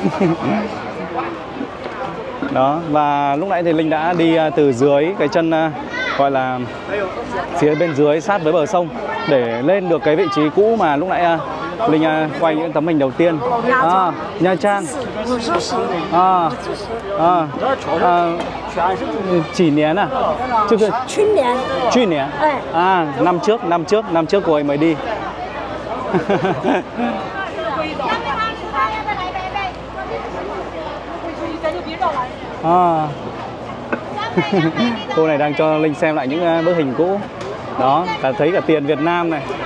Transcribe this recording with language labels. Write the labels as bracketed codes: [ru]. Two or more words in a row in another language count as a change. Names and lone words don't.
[vi] Đó, và lúc nãy thì Linh đã đi từ dưới cái chân gọi là phía bên dưới sát với bờ sông để lên được cái vị trí cũ mà lúc nãy Linh quay những tấm hình đầu tiên. [zh] Nha Trang. Chỉ 年啊？就是去年。 [vi] năm trước cô ấy mới đi. Cô này đang cho Linh xem lại những bức hình cũ. Đó, ta thấy cả tiền Việt Nam này.